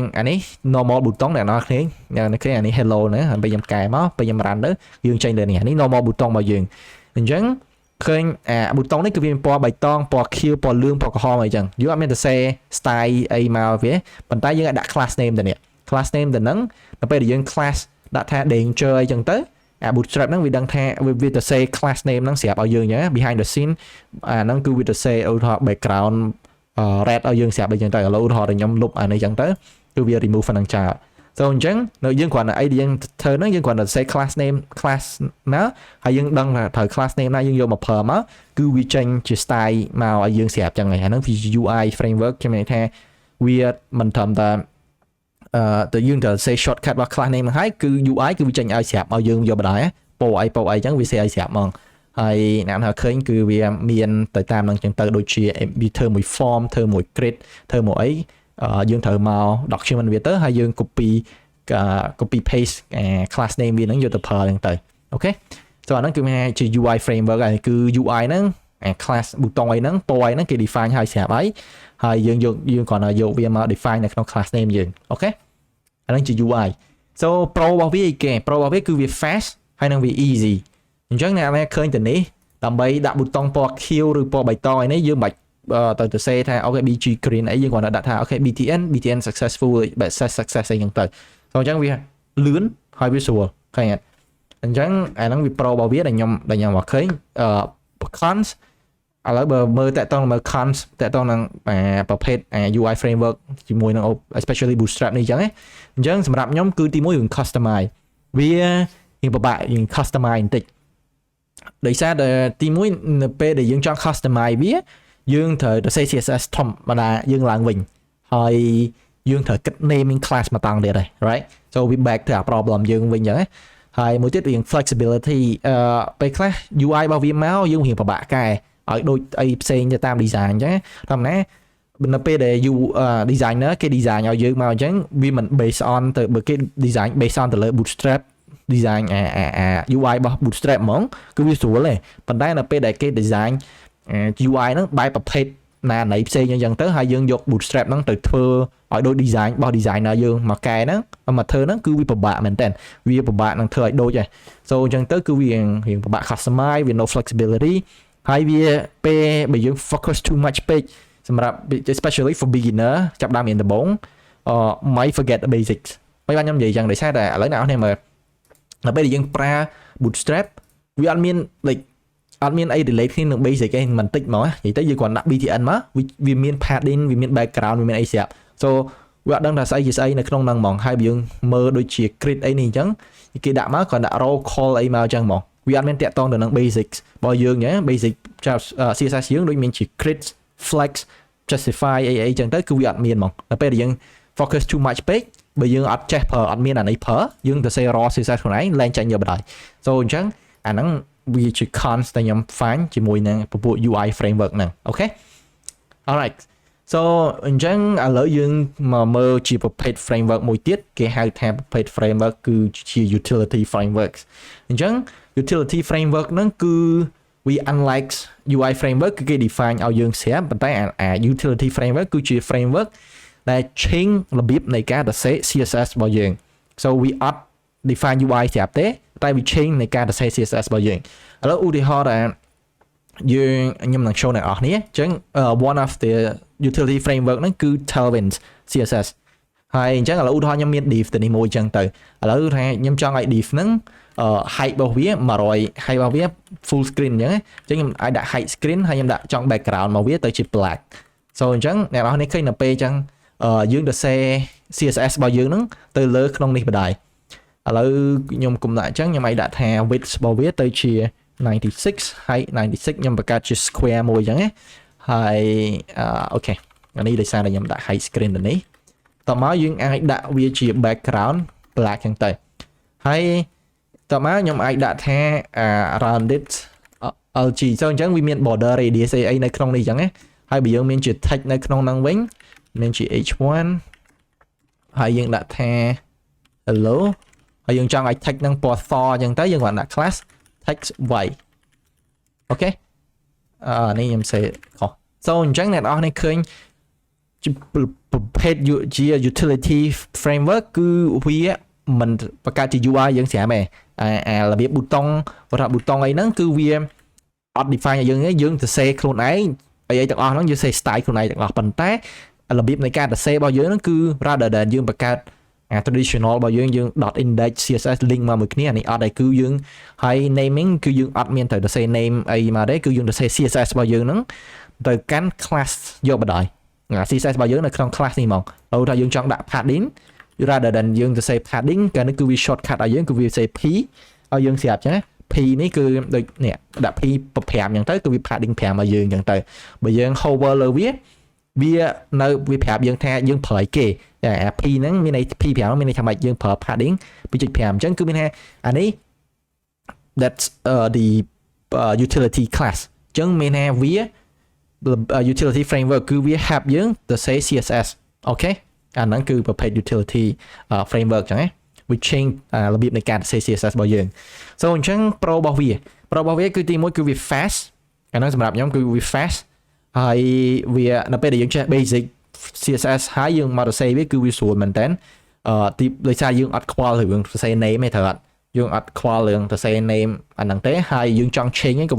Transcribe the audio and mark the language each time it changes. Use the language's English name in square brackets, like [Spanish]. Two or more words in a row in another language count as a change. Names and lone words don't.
[Khmer] អានេះ [English] normal button [Khmer] អ្នកនរឃើញអានេះ hello ណាហើយពេលខ្ញុំកែមកពេលខ្ញុំ run ទៅយើងចេញលើនេះអានេះ [English] normal button [Khmer] របស់យើងអញ្ចឹងឃើញbutton នេះគឺវាមានពណ៌បៃតងពណ៌ខៀវពណ៌លឿងពណ៌ក្រហមអីចឹងយើងអត់មានទៅសេ style អីមកវាប៉ុន្តែយើងអាចដាក់ [English] class name [Khmer] ទៅនេះ [English] class name [Khmer] ទៅហ្នឹងនៅពេលដែលយើង class ដាក់ថា danger អីចឹងទៅbootstrap ហ្នឹងវាដឹងថាវាទៅ [English] say class name [Khmer] ហ្នឹងស្រាប់ឲ្យយើងអញ្ចឹង [English] behind the scene [Khmer] អាហ្នឹងគឺវាទៅ say ឧទាហរណ៍ background red ឲ្យយើងស្រាប់អីចឹងទៅឥឡូវឧទាហរណ៍ខ្ញុំលុបអានេះចឹងទៅគឺវា remove ហ្នឹងចោល so អញ្ចឹងនៅយើងគ្រាន់តែអីដែលយើងធ្វើហ្នឹងយើងគ្រាន់តែ say [English] class name class [Khmer] ណាហើយយើងដឹងថាត្រូវ [English] class name [Khmer] ណាយើងយកមក per មកគឺវាចេញជា style មកឲ្យយើងស្រាប់ចឹងហើយអាហ្នឹងវា [English] UI framework [Khmer] ខ្ញុំនិយាយថាវាមិនត្រឹមតែទៅយើងទៅ [English] say shortcut [Khmer] របស់ [English] class name [Khmer] ហ្នឹងហើយគឺ UI គឺវាចេញឲ្យស្រាប់ឲ្យយើងយកបណ្ដោយពណ៌អីអញ្ចឹងវា say ឲ្យស្រាប់ហ្មងហើយអ្នកថាឃើញគឺវាមានទៅតាមនឹងអញ្ចឹងទៅដូចជាវាធ្វើមួយ form ធ្វើមួយ grid ធ្វើមួយអីយើងត្រូវមក document វាទៅហើយយើង [English] copy paste class name [Khmer] វាហ្នឹងយកទៅ per ហ្នឹងទៅអូខេ so អាហ្នឹងគឺមានជា [English] UI framework [Khmer] ហើយគឺ UI ហ្នឹង class ប៊ូតុងអីហ្នឹងពណ៌អីហ្នឹងគេ define ឲ្យស្រាប់ហើយយើង គ្រាន់តែយកវាមក define នៅក្នុង [English] class name [Khmer] យើងអូខេអាហ្នឹងជា [English] UI so pro [Khmer] របស់វាគេ pro របស់វាគឺវា fast ហើយនឹងវា easy អញ្ចឹងអ្នកណាឃើញទៅនេះដើម្បីដាក់ប៊ូតុងពណ៌ខៀវឬពណ៌បៃតងអីនេះយើងមិនទៅសេថាអូខេ [English] BG green [Khmer] អីយើងគ្រាន់តែដាក់ថាអូខេ [English] BTN successful success [Khmer] អីហ្នឹងទៅ so អញ្ចឹងវាលឿនហើយវាស្រួលឃើញអត់អញ្ចឹងអាហ្នឹងវា pro របស់វាដែលខ្ញុំមកឃើញ cons ឥឡូវបើមើលតាក់ទងមើល cons តាក់ទងនឹងប្រភេទ [English] UI framework [Khmer] ជាមួយនឹង [English] especially bootstrap [Khmer] នេះអញ្ចឹងអញ្ចឹងសម្រាប់ខ្ញុំគឺទី1រឿង customize វាយើងពិបាកយើង customize បន្តិចដោយសារតែទី1នៅពេលដែលយើងចង់ customize វាយើងត្រូវទៅសេ CSS ធម្មតាយើងឡើងវិញហើយយើង ត្រូវគិត [English] naming class [Khmer] មកតង់ទៀតហើយ [English] right so we back to our problem [Khmer] យើងវិញអញ្ចឹងហើយមួយទៀតរឿង flexibility ពេលខ្លះ UI របស់វាមកយើងរៀងពិបាកកែឲ្យដូចអីផ្សេងទៅតាម design អញ្ចឹងធម្មតានៅពេលដែល designer គេ design ឲ្យយើងមកអញ្ចឹងវាមិន [English] based on [Khmer] ទៅបើគេ [English] design based on [Khmer] ទៅលើ bootstrap [English] design UI [Khmer] របស់ bootstrap ហ្មងគឺវាស្រួលទេប៉ុន្តែនៅពេលដែលគេ design UI ហ្នឹងបែបប្រភេទណាណីផ្សេងអញ្ចឹងទៅហើយយើងយក bootstrap ហ្នឹងទៅធ្វើឲ្យដូច design របស់ designer យើងមកកែហ្នឹងមកធ្វើហ្នឹងគឺវាពិបាកមែនតើវាពិបាកនឹងធ្វើឲ្យដូចហើយ so អញ្ចឹងទៅគឺវារៀងពិបាក customize វា [English] no flexibility [Khmer] ហើយវាពេលបើយើង [English] focus too much [Khmer] ពេកសម្រាប់ [English] especially for beginner [Khmer] ចាប់ដើមរៀនដំបូង [English] might forget the basics [Khmer] មិនបានខ្ញុំនិយាយចឹងដោយសារតែឥឡូវអ្នកនរគ្នាមើលនៅពេលដែលយើងប្រើ bootstrap វាអត់មាន like អត់មានអី relate គ្នានឹង basic ឯងមិនតិចមកនិយាយទៅយើងគ្រាន់ដាក់ BTN មកវាមាន padding វាមាន background វាមានអីស្រាប់ so វាអត់ដឹងថាស្អីជាស្អីនៅក្នុងហ្នឹងហ្មងហើយបើយើងមើលដូចជា grid អីនេះអញ្ចឹងគេដាក់មកគ្រាន់ដាក់ [English] row call [Khmer] អីមកអញ្ចឹងហ្មងវាអត់មានតាក់ទងទៅនឹង basics របស់យើងទេ [English] basic CSS [Khmer] យើងដូចមានជា [English] grid flex justify [Khmer] អីអញ្ចឹងទៅគឺវាអត់មានហ្មង ដល់ពេលដែលយើង [English] focus too much [Khmer] ពេកបើយើងអត់ចេះប្រើអត់មានអានេះប្រើយើងទៅ [English] say raw CSS [Khmer] ខ្លួនឯងលែងចាញ់យកបណ្ដោយ so អញ្ចឹងអាហ្នឹងវាជា cons ដែលខ្ញុំ find ជាមួយនឹងពពួក [English] UI framework [Khmer] ហ្នឹងអូខេ [English] alright so [Khmer] អញ្ចឹងឥឡូវ យើងមកមើលជាប្រភេទ framework មួយទៀតគេហៅថាប្រភេទ framework គឺជា [English] utility frameworks [Khmer] អញ្ចឹង [English] utility framework [Khmer] ហ្នឹងគឺ [English] we unlike UI framework [Khmer] គឺគេ define ឲ្យយើងស្រាប់ប៉ុន្តែ [English] utility framework [Khmer] គឺជា framework ដែល change របៀបនៃការសរសេរ CSS របស់យើង [English] so we [Khmer] អត់ [English] define UI [Khmer] ស្រាប់ទេតែវា change នៃការសរសេរ CSS របស់យើងឥឡូវឧទាហរណ៍ដែលខ្ញុំ នឹង show អ្នកនរគ្នាអញ្ចឹង [English] one of the utility framework [Khmer] ហ្នឹងគឺ Tailwind CSS ហើយអញ្ចឹងឥឡូវឧទាហរណ៍ខ្ញុំមាន div ទៅនេះមួយអញ្ចឹងទៅឥឡូវថាខ្ញុំចង់ឲ្យ div ហ្នឹងheight របស់វា100 height របស់វា [English] full screen [Khmer] អញ្ចឹងខ្ញុំអាចដាក់ [English] height screen [Khmer] ហើយខ្ញុំដាក់ចង់ background មកវាទៅជា black so អញ្ចឹងអ្នកនរគ្នាឃើញនៅពេលអញ្ចឹងយើងសរសេរ CSS របស់យើងហ្នឹងទៅលើក្នុងនេះបណ្ដោយឥឡូវខ្ញុំគុំដាក់អញ្ចឹងខ្ញុំអាចដាក់ថា width របស់វាទៅជា 96 height 96ខ្ញុំបង្កើតជា square មួយអញ្ចឹងណាហើយអូខេអានេះដោយសារតែខ្ញុំដាក់ [English] height screen [Khmer] ទៅនេះតមកយើងអាចដាក់វាជា [English] background black [Khmer] អញ្ចឹងទៅហើយតមកខ្ញុំអាចដាក់ថា [English] rounded LG [Khmer] អញ្ចឹងវាមាន [English] border radius [Khmer] អីនៅក្នុងនេះអញ្ចឹងណាហើយបើយើងមានជា text នៅក្នុងហ្នឹងវិញមានជា h1 ហើយយើង ដាក់ថា hello ហើយយើងចង់ឲ្យ text ហ្នឹងពណ៌សអញ្ចឹងទៅយើងគាត់ដាក់ [English] class text white [Khmer] អូខេនេះខ្ញុំសេខុស so អញ្ចឹងអ្នកនរនេះឃើញប្រភេទជា [English] utility framework [Khmer] គឺវាមិនបង្កើតជា UI យើងស្រាប់ទេរបៀបប៊ូតុងរកប៊ូតុងអីហ្នឹងគឺ វាអត់ define ឲ្យយើងទេយើងទៅសេខ្លួនឯងអីទាំងអស់ហ្នឹងយើងសេ style ខ្លួនឯងទាំងអស់ប៉ុន្តែរបៀបនៃការទៅសេរបស់យើងហ្នឹងគឺ [English] rather than [Khmer] យើងបង្កើត traditional របស់យើង [English] .index CSS link [Khmer] មកមួយគ្នានេះអត់ឯគឺយើងហើយ naming គឺយើងអត់មានត្រូវទៅសេ name អីមកទេគឺយើងទៅសេ CSS របស់យើងហ្នឹងទៅកាន់ class យកបណ្ដោយ CSS របស់យើងនៅក្នុង class នេះហ្មងឧទាហរណ៍យើងចង់ដាក់ [English] padding rather than [Khmer] យើងទៅសេ padding កាលនេះគឺវា shortcut ឲ្យយើងគឺវាសេ p ឲ្យយើងស្រាប់ចឹងណា p នេះគឺដូចនេះដាក់ p 5អញ្ចឹងទៅគឺវា padding 5ឲ្យយើងអញ្ចឹងទៅបើយើង hover លើវានៅវាប្រាប់យើងថាយើងប្រើគេអា p ហ្នឹងមានន័យ p 5មានន័យថាម៉េចយើងប្រើ padding 2.5អញ្ចឹងគឺមានថាអានេះ [English] that's the utility class [Khmer] អញ្ចឹងមានថាវា [English] utility framework [Khmer] គឺវា help យើងទៅ [English] say CSS [Khmer] អូខេអាហ្នឹងគឺប្រភេទ [English] utility framework [Khmer] អញ្ចឹងណា [English] we change [Khmer] របៀបនៃការ [English] say CSS [Khmer] របស់យើង so អញ្ចឹង pro របស់វាគឺទី1គឺវា fast អាហ្នឹងសម្រាប់ខ្ញុំគឺវា fast ហើយវានៅពេលដែលយើងចេះ [English] basic CSS [Khmer] ហើយយើងមកសរសេរវាគឺវាស្រួលមែនតើទីដោយសារយើងអត់ខ្វល់រឿងសរសេរ name ទេត្រូវអត់យើងអត់ខ្វល់រឿងសរសេរ name អាហ្នឹងទេហើយយើងចង់ change ក៏វា